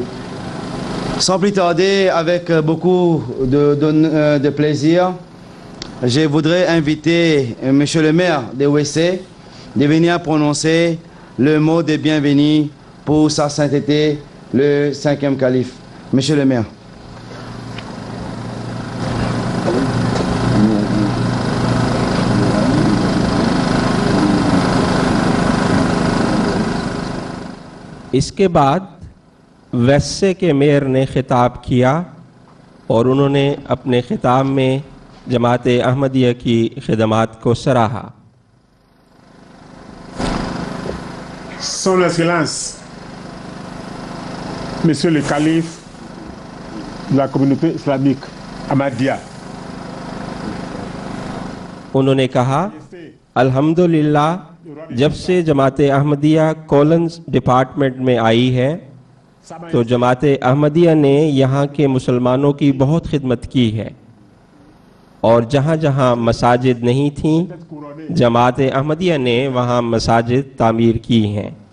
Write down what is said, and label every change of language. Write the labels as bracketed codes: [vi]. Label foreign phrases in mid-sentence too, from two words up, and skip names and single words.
[fr] Sans plus tarder, avec beaucoup de plaisir, je voudrais inviter Monsieur le maire de Ouessé de venir prononcer le mot de bienvenue pour sa sainteté, le 5e calife. Monsieur le maire. [ur] اس کے بعد ویسے کے میئر نے خطاب کیا اور انہوں نے اپنے خطاب میں جماعت احمدیہ کی خدمات کو سراہا. [fr] Son Excellence, Monsieur le Calife de la communauté islamique Ahmadiyya, [ur] انہوں نے کہا، الحمدللہ، جب سے جماعت احمدیہ [en] college department [ur] میں آئی ہے تو جماعت احمدیہ نے یہاں کے مسلمانوں کی بہت خدمت کی ہے اور جہاں جہاں مساجد نہیں تھیں جماعت احمدیہ نے وہاں مساجد تعمیر کی ہیں.